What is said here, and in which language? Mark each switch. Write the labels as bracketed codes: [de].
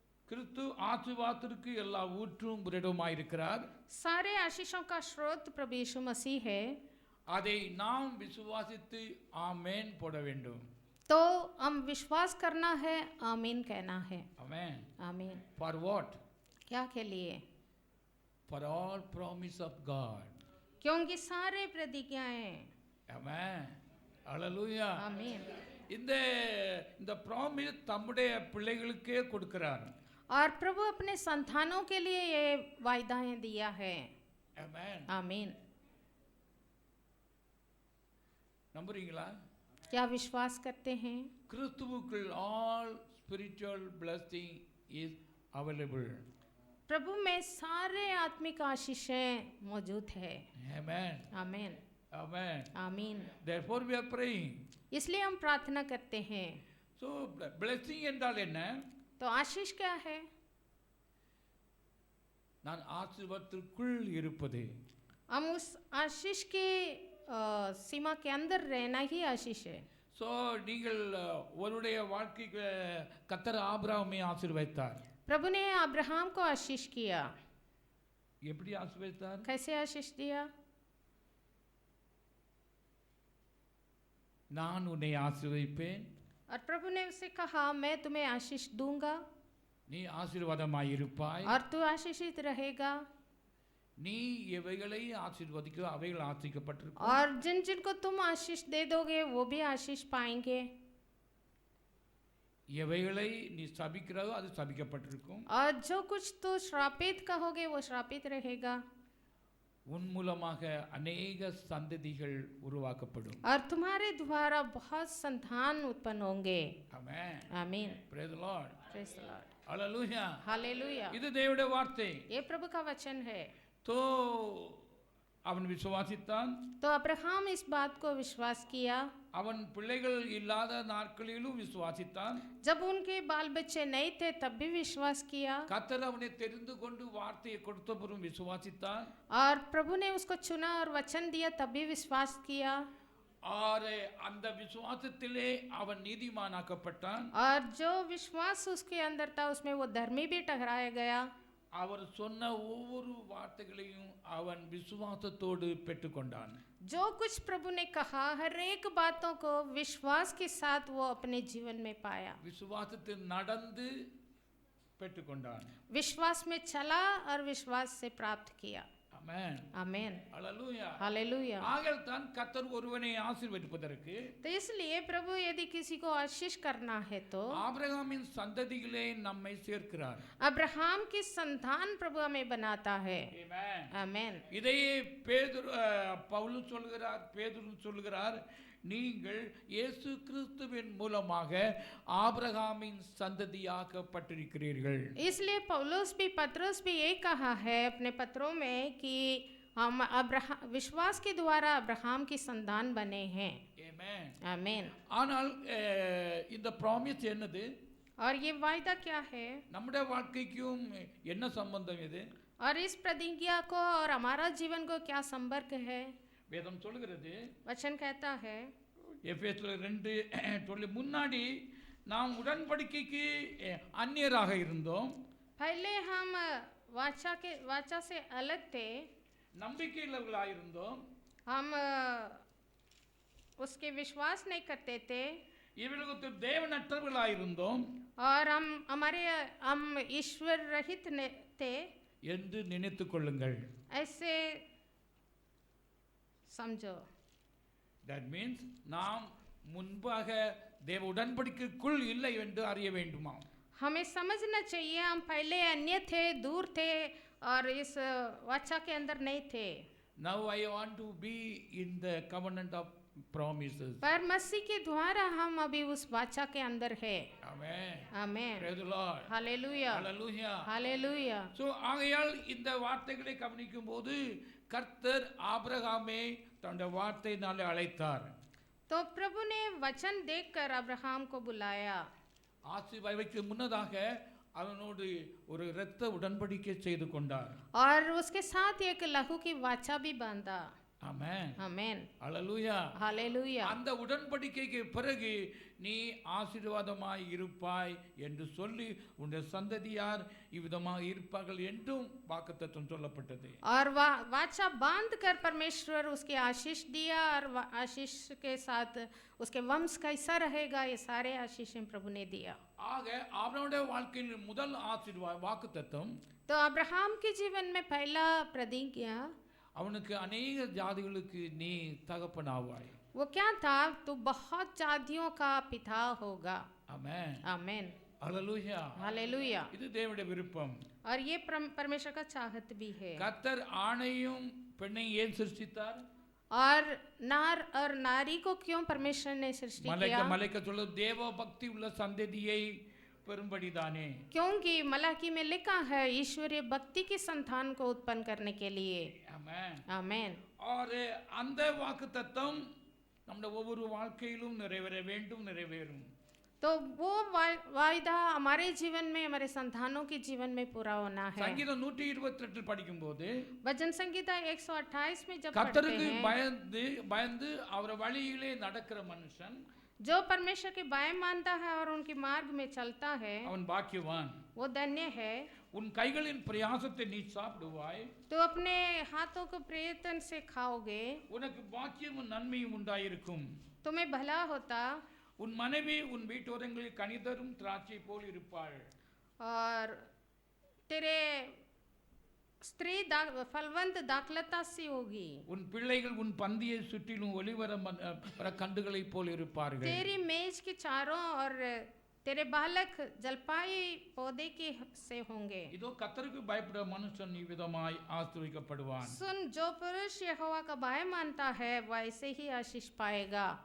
[ta] கிறிஸ்து ஆசீர்வாதத்திற்கு எல்லா ஊற்றும் புரடமாயிருக்கிறார். [hi] सारे आशीषों का स्रोत प्रभु यीशु मसीह है. [ta] அதை நாம் விசுவாசித்து ஆமென் போட வேண்டும். [hi] तो हम विश्वास करना है, आमीन कहना है. आमेन. आमीन. [en] For what? [hi] क्या के लिए? [en] For all promise of God. [hi] क्योंकि सारे प्रतिज्ञाएं. [en] Amen. Hallelujah. [hi] आमीन. [ta] இந்த ப்ராமிஸ் தம்முடைய பிள்ளைகளுக்கே கொடுக்கிறார். [hi] और प्रभु अपने संतानों के लिए ये वायदाएं दिया है. [en] Amen. [hi] आमीन. [ta] நம்புறீங்களா? [hi] क्या विश्वास करते हैं? [ta] கிறிஸ்துவுக்குள் [en] all spiritual blessing is available. [hi] प्रभु में सारे आत्मिक आशीषें मौजूद है. [en] Amen. [hi] आमीन. [en] Amen. [hi] आमीन। [en] Therefore we are praying. [hi] इसलिए हम प्रार्थना करते हैं। [en] So blessing [ta] என்றால் என்ன? [hi] तो आशीष क्या है? [ta] நான் ஆசீர்வாதத்திற்குள் இருப்பது. [hi] हम उस आशीष के सीमा के अंदर रहना ही आशीष है। [en] so [ta] நீங்கள் உங்களுடைய வாழ்க்கைக்கு கர்த்தர் ஆபிரகாமை ஆசீர்வதித்தார். [hi] प्रभु ने अब्राहम को आशीष किया। [ta] எப்படி ஆசீர்வதித்தார்? [hi] कैसे आशीष दिया? [ta] நான் உன்னை ஆசீர்வதிப்பேன், [hi] और प्रभु ने उसे कहा मैं तुम्हें आशीष दूंगा [ta] நீ ஆசீர்வாதமாய் இருப்பாய், [hi] और तू आशीषित रहेगा। [ta] நீ எவைகளை ஆசீர்வதிக்கோ அவைகள் ஆசீர்வதிக்கப்பட்டிருக்கும், [hi] और जिन जिनको तुम आशीष दे दोगे वो भी आशीष पाएंगे, [ta] எவைகளை நீ சபிக்கிறதோ அது சபிக்கப்பட்டிருக்கும், [hi] और जो कुछ तू श्रापित कहोगे वो श्रापित रहेगा, [ta] உன் மூலமாக [hi] अनेक [ta] சந்ததிகள் உருவாக்கப்படும். [hi] और तुम्हारे द्वारा बहुत संतान उत्पन्न होंगे। [ta] ஆமென். [hi] आमीन। [en] Praise the Lord. Praise the Lord. Hallelujah. [hi] Hallelujah. [ta] இது தேவனுடைய வார்த்தை. [hi] ये प्रभु का वचन है। तो [ta] அவன் விசுவாசித்தான், [hi] तो अब्राहम इस बात को विश्वास किया। [ta] அவன் பிள்ளைகள் இல்லாத நாட்களிலும் விசுவாசித்தான். [hi] जब उनके बाल बच्चे नहीं थे तब भी विश्वास किया, [ta] கர்த்தர் அவனை தெரிந்து கொண்டு வார்த்தையை கொடுத்தபோதும் விசுவாசித்தான். [hi] और प्रभु ने उसको चुना और वचन दिया तब भी विश्वास किया, और [ta] அந்த விசுவாசத்திலே அவன் நீதிமானாக்கப்பட்டான். [hi] और जो विश्वास उसके अंदर था उसमें वो धर्मी भी ठहराया गया। [ta] அவர் சொன்ன ஒவ்வொரு வார்த்தைகளையும் அவன் விசுவாசத்தோடு பெற்றுக்கொண்டான். [hi] जो कुछ प्रभु ने कहा हर एक बातों को विश्वास के साथ वो अपने जीवन में पाया। [ta] விசுவாசத்தில் நடந்து பெற்றுக்கொண்டான். [hi] विश्वास में चला और विश्वास से प्राप्त किया। [ta] ஆமென். [hi] आमीन। [ta] ஹல்லேலூயா. [hi] हालेलुया। [ta] ஆகையால் தான் கர்த்தர் ஒருவனை ஆசீர்வதிப்பதற்கு [hi] तो इसलिए प्रभु यदि किसी को आशीष करना है तो [ta] ஆபிரகாமின் சந்ததிகளே நம்மை சேர்க்கிறார். [hi] अब्राहम की संतान प्रभु हमें बनाता है। [ta] ஆமென். [hi] आमीन। [ta] இதையே பேதுரு பவுல் சொல்கிறார், பேதுரு சொல்கிறார், நீங்கள் இயேசு கிறிஸ்துவின் மூலமாக ஆபிரகாமின் சந்ததியாக்கப்பட்டிருக்கிறீர்கள். [hi] इसलिए पौलुस भी पत्रुस भी यही कहा है अपने पत्रों में कि हम विश्वास के द्वारा अब्राहम की संतान बने हैं। [ta] ஆமென். [hi] आमीन। [ta] ஆனால் இந்த ப்ராமிஸ் என்னது? [hi] और ये वायदा क्या है? [ta] நம்முடைய வாழ்க்கைக்கும் என்ன சம்பந்தம் இது? [hi] और इस प्रतिज्ञा को और हमारा जीवन को क्या संपर्क है? [ta] வேதம் சொல்கிறது, [hi] वचन कहता है [ta] எபேசியர் 2:12 முன்னாடி நாம் உடன்படிக்கைக்கு அந்நியராக இருந்தோம், [hi] पहले हम वाचा से अलग थे, [ta] நம்பிக்கையுள்ளவர்களாக இருந்தோம், [hi] हम उसके विश्वास नहीं करते थे, [ta] இவர்களுக்கு தேவனற்றவர்களாக இருந்தோம் [hi] और हम ईश्वर रहित थे [ta] என்று நினைத்து கொள்ளுங்கள். [hi] ऐसे समझो। [en] that means [ta] நாம் முன்பாக தேவ உடன்படிக்கைக்குள் இல்லை என்று அறிய வேண்டுமா? [hi] हमें समझना चाहिए हम पहले अन्य थे, दूर थे और इस वाचा के अंदर नहीं थे। [en] Now I want to be in the covenant of promises. [hi] पर मसीह के द्वारा हम अभी उस वाचा के अंदर है। [en] Amen. [hi] आमीन। [en] Praise the Lord. [hi] Hallelujah. [en] Hallelujah. [hi] Hallelujah. [en] So [ta] ஆகையால் இந்த வார்த்தைகளை கவனிக்கும் போது கர்த்தர் ஆபிரகாமை தன்னுடைய வார்த்தையினாலே அழைத்தார். [hi] तो प्रभु ने वचन देखकर अब्राहम को बुलाया, [ta] ஆசீர்வாதத்துக்கு முன்னதாக அவனோடு ஒரு இரத்த உடன்படிக்கை செய்து கொண்டார். [hi] और उसके साथ एक लहू की वाचा भी बांधा। [ta] ஆமென். [hi] आमीन। [ta] ஹல்லேலூயா. [hi] हालेलुया। [ta] அந்த உடன்படிக்கைக்கு பிறகு நீ ஆசீர்வாதமாய் இருப்பாய் என்று சொல்லி உன்னுடைய சந்ததியார் இவ்விதமாக இருப்பார்கள் என்றும் வாக்குத்தத்தம் சொல்லப்பட்டது. [hi] और वाचा बांध कर परमेश्वर उसके आशीष दिया और आशीष के साथ उसके वंश कैसा रहेगा ये सारे आशीष प्रभु ने दिया। [ta] ஆக அவனுடைய வாழ்க்கையில் முதல் வாக்குத்தத்தம், [hi] तो अब्राहम के जीवन में पहला प्रतिज्ञा [ta] அவனுக்கு [hi] अनेक [ta] ஜாதிகளுக்கு நீ தகப்பனாவாய். [hi] वो क्या था? तो बहुत जातियों का पिता होगा। [ta] ஆமென். [hi] आमीन। [ta] ஹல்லேலூயா. [hi] हालेलुया। [ta] இது தேவனுடைய விருப்பம். [hi] और ये परमेश्वर का चाहत भी है। [ta] கர்த்தர் ஆணையும் பெண்ணையும் ஏன் சிருஷ்டித்தார்? [hi] और नार और नारी को क्यों परमेश्वर ने सृष्टि किया? [ta] மலைக்க சொல்ல தேவ பக்தி உள்ள சந்ததியை பெரும்படிதானே. [hi] क्योंकि मलाकी में लिखा है ईश्वरीय भक्ति की संतान को उत्पन्न करने के लिए। [ta] ஆமென். [hi] आमीन। और [ta] அந்த வாக்குத்தத்தம் நம்முடைய ஒவ்வொரு வாழ்க்கையிலும் நிறைவேற வேண்டும், நிறைவேறும். [hi] तो वो वायदा हमारे जीवन में, हमारे संतानों के जीवन में पूरा होना है। [ta] சங்கீதம் 128 படிக்கும்போது [hi] भजन संगीता 128 में जब पढ़ते [ta] கர்த்தருக்கு [hi] हैं, [ta] பயந்து அவர் வழியிலே நடக்கிற மனுஷன் [hi] जो परमेश्वर की बात मानता है और उनके मार्ग में चलता है, [ta] அவன் பாக்கியவான். [hi] वो धन्य है। [ta] உன் கைகளின் பிரயாசத்தை நீ சாப்பிடுவாய், [hi] तो अपने हाथों को प्रयत्न से खाओगे, [ta] உனக்கு பாக்கியமும் நன்மையும் உண்டாயிருக்கும். [hi] तुम्हें भला होता, [ta] உன் மனைவி உன் வீட்டோரங்களில் கனிதரும் திராட்சை போல் இருப்பாள். [hi] और तेरे स्त्री फलवंत दाखलता सी होगी। [ta] உன் பிள்ளைகள் உன் பந்தியை சுற்றிலும் ஒளிவர கண்டுகளைப் போல் இருப்பார்கள். [hi] तेरी मेज के चारों और तेरे बालक जलपाई पौधे के से होंगे। [ta] இதோ கர்த்தருக்கு பயப்படுற மனுஷன் இவ்விதமாய் ஆசீர்வதிக்கப்படுவான். [hi] सुन, जो पुरुष यहोवा का भय मानता है वैसे ही आशीष पाएगा।